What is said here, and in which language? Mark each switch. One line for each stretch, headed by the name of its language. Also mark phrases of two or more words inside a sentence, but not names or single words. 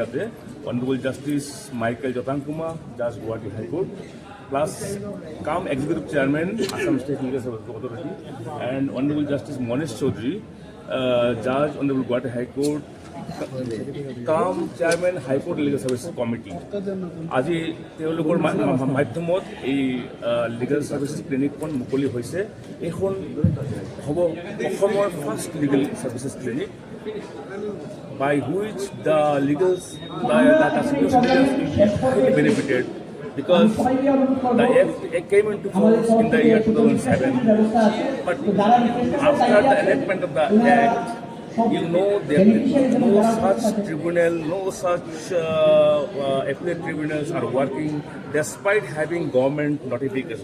English: ইয়াতে Honorable Justice Michael Zothankhuma, Judge Guwahati High Court, plus come Executive Chairman, Assam State Legal Services Authority, and Honorable Justice Monish Chaudhary, Judge, Honorable Guwahati High Court, cum Chairman High Court Legal Services Committee
Assamese: আজি তেওঁলোকৰ মাধ্যমত এই
English: legal services
Assamese: ক্লিনিকখন মুকলি হৈছে। এইখন হ'ব অসমৰ
English: first legal services clinic by which the senior citizens will be highly benefited, because the act came into force in the year 2007, but after the enactment of the act, you know there is no such tribunal, no such appellate tribunals are working despite having government notification.